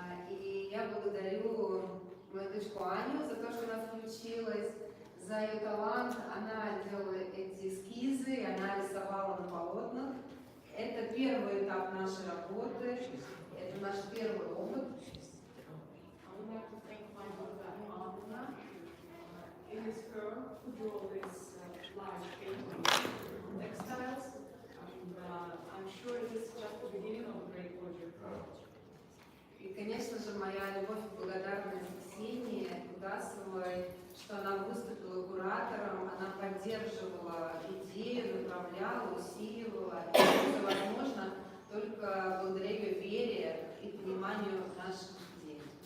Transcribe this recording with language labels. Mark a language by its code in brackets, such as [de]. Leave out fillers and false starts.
[ru] И я благодарю мою дочку Аню за то, что она включилась, за ее талант, она делала эти эскизы, она рисовала на полотнах. Это первый этап нашей работы, это наш первый опыт. [en] I would like to thank my mother, Anna. It is her who drew this large painting on textiles, and I'm sure it is just the beginning of a great project. [ru] И, конечно же, моя любовь и благодарность Ксении Кудасовой, что она выступила куратором, она поддерживала идею, направляла, усиливала. И это все возможно только благодаря ее вере и пониманию наших идей.